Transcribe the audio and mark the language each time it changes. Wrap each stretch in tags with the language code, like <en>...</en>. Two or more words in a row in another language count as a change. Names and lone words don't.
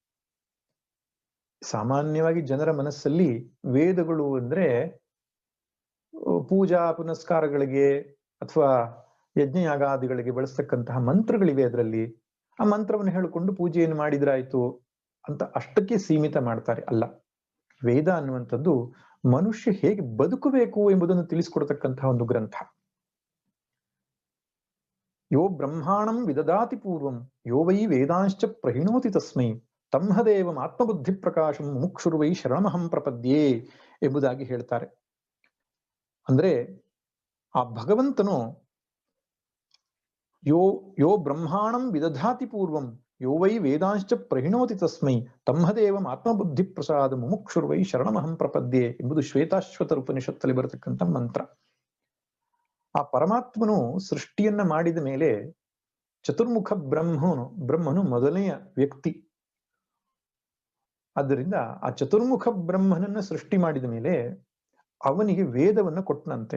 <kn>ಸಾಮಾನ್ಯವಾಗಿ ಜನರ ಮನಸ್ಸಲ್ಲಿ ವೇದಗಳು ಅಂದ್ರೆ ಪೂಜಾ ಪುನಸ್ಕಾರಗಳಿಗೆ ಅಥವಾ ಯಜ್ಞಯಾಗಾದಿಗಳಿಗೆ ಬಳಸ್ತಕ್ಕಂತಹ ಮಂತ್ರಗಳಿವೆ. ಅದರಲ್ಲಿ ಆ ಮಂತ್ರವನ್ನು ಹೇಳಿಕೊಂಡು ಪೂಜೆಯನ್ನು ಮಾಡಿದ್ರಾಯ್ತು ಅಂತ ಅಷ್ಟಕ್ಕೆ ಸೀಮಿತ ಮಾಡ್ತಾರೆ. ಅಲ್ಲ, ವೇದ ಅನ್ನುವಂಥದ್ದು ಮನುಷ್ಯ ಹೇಗೆ ಬದುಕಬೇಕು ಎಂಬುದನ್ನು ತಿಳಿಸ್ಕೊಡ್ತಕ್ಕಂತಹ ಒಂದು ಗ್ರಂಥ.</kn> <sa>ಯೋ ಬ್ರಹ್ಮಾಣಂ ವಿದದಾತಿ ಪೂರ್ವಂ ಯೋ ವೈ ವೇದಾಂಶ್ಚ ಪ್ರಹಿಣೋತಿ ತಸ್ಮೈ ತಮ್ಹದೇವಂ ಆತ್ಮಬುದ್ಧಿ ಪ್ರಕಾಶಂ ಮುಕ್ಷುರ್ವೈ ಶರಣಮಹಂ ಪ್ರಪದ್ಯೇ</sa> <kn>ಎಂಬುದಾಗಿ ಹೇಳ್ತಾರೆ. ಅಂದ್ರೆ ಆ ಭಗವಂತನು</kn> <sa>ಯೋ ಬ್ರಹ್ಮಾಣಂ ವಿದಧಾತಿ ಪೂರ್ವಂ, ಯೋ ವೈ ವೇದಾಂಶ್ಚ ಪ್ರಹಿಣೋತಿ ತಸ್ಮೈ ತಮ್ಮದೇವಂ ಆತ್ಮಬುದ್ಧಿ ಪ್ರಸಾದ ಮುಮುಕ್ಷುರ್ವೈ ಶರಣಮಹಂ ಪ್ರಪದ್ಯೆ</sa> <kn>ಎಂಬುದು ಶ್ವೇತಾಶ್ವತರ ಉಪನಿಷತ್ತಲ್ಲಿ ಬರತಕ್ಕಂಥ ಮಂತ್ರ. ಆ ಪರಮಾತ್ಮನು ಸೃಷ್ಟಿಯನ್ನ ಮಾಡಿದ ಮೇಲೆ ಚತುರ್ಮುಖ ಬ್ರಹ್ಮನು ಮೊದಲನೆಯ ವ್ಯಕ್ತಿ. ಆದ್ದರಿಂದ ಆ ಚತುರ್ಮುಖ ಬ್ರಹ್ಮನನ್ನ ಸೃಷ್ಟಿ ಮಾಡಿದ ಮೇಲೆ ಅವನಿಗೆ ವೇದವನ್ನ ಕೊಟ್ಟನಂತೆ.</kn>